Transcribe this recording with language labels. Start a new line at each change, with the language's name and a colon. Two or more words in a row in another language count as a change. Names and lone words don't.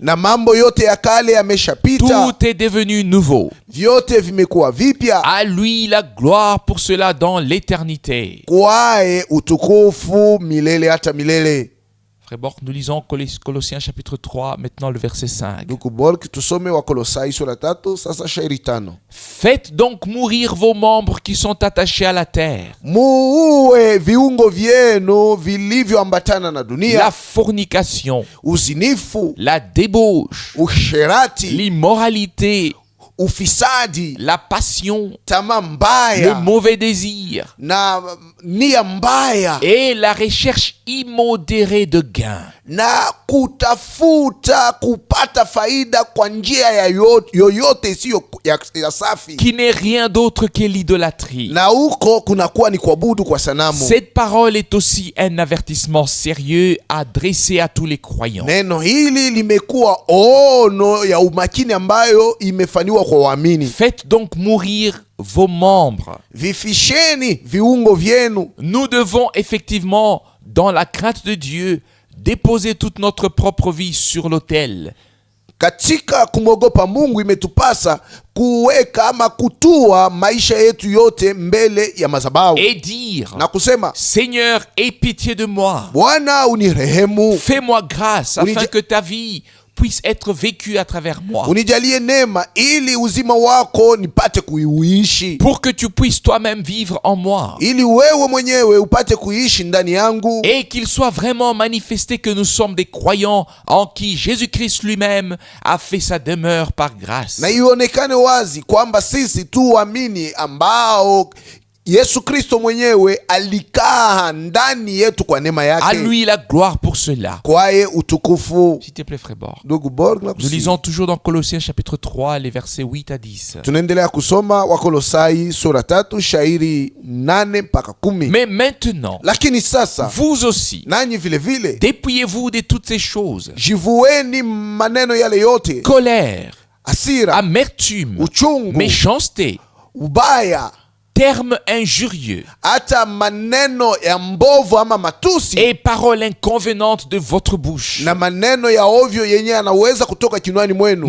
Swahili: na mambo yote ya kale yameshapita,
French: Tout est devenu nouveau.
Swahili: vyote vimekuwa vipya.
French: À lui la gloire pour cela dans l'éternité.
Swahili: Kwae utukufu milele hata milele.
French: Frère Borg, nous lisons Colossiens chapitre 3, maintenant le verset 5.
Swahili: Ndugu Borg, tusome Wakolosai sura 3 sasa shairi 5.
French: Faites donc mourir vos membres qui sont attachés à la terre.
Swahili: Muue viungo vyenu vilivyoambatana na dunia,
French: La fornication,
Swahili: uzinifu,
French: la débauche,
Swahili: usherati,
French: l'immoralité,
Swahili: ufisadi,
French: la passion,
Swahili: tamaa
French: le
Swahili: mbaya
French: mauvais désir
Swahili: na nia mbaya,
French: et la recherche immodérée de gain.
Swahili: na kutafuta kupata faida kwa njia ya yoyote isiyo ya safi,
French: Qui n'est rien d'autre que l'idolâtrie.
Swahili: na huko kunakuwa ni kuabudu kwa sanamu.
French: Cette parole est aussi un avertissement sérieux adressé à tous les croyants.
Swahili: Neno hili limekuwa ono ya umakini ambayo imefanywa kwa waamini.
French: Faites donc mourir vos membres.
Swahili: Vifisheni viungo vyenu.
French: Nous devons effectivement, dans la crainte de Dieu, déposer toute notre propre vie sur l'autel.
Swahili: Katika kumwogopa Mungu imetupasa kuweka ama kutua maisha yetu yote mbele ya madhabahu
French: Et dire,
Swahili: na kusema,
French: Seigneur, aie pitié de moi.
Swahili: Bwana unirehemu,
French: Fais-moi grâce afin que ta vie puisse être vécue à travers moi.
Swahili: unijalie neema ili uzima wako nipate kuiishi,
French: Pour que tu puisses toi-même vivre en moi.
Swahili: ili wewe mwenyewe upate kuishi ndani yangu,
French: Et qu'il soit vraiment manifesté que nous sommes des croyants en qui Jésus-Christ lui-même a fait sa demeure par grâce.
Swahili: na ionekane wazi kwamba sisi tu waamini ambao Yesu Kristo mwenyewe alikaa ndani yetu kwa neema
French: À
Swahili: yake.
French: lui la gloire pour cela.
Swahili: Kwaye utukufu.
French: S'il te plaît, frère Borg.
Swahili: Ndugu Borg,
French: Nous lisons toujours dans Colossiens chapitre 3, les versets 8 à 10.
Swahili: tunaendelea kusoma Wakolosai sura 3 shairi 8 mpaka 10.
French: Mais maintenant,
Swahili: Lakini sasa
French: vous aussi,
Swahili: nanyi vile vile
French: dépouillez-vous de toutes ces choses.
Swahili: jivueni maneno yale yote,
French: Colère,
Swahili: hasira,
French: amertume,
Swahili: uchungu,
French: méchanceté,
Swahili: ubaya,
French: termes injurieux
Swahili: hata maneno ya mbovu ama matusi
French: et paroles inconvenantes de votre bouche.
Swahili: na maneno ya ovyo yenye yanaweza kutoka kinywani mwenu.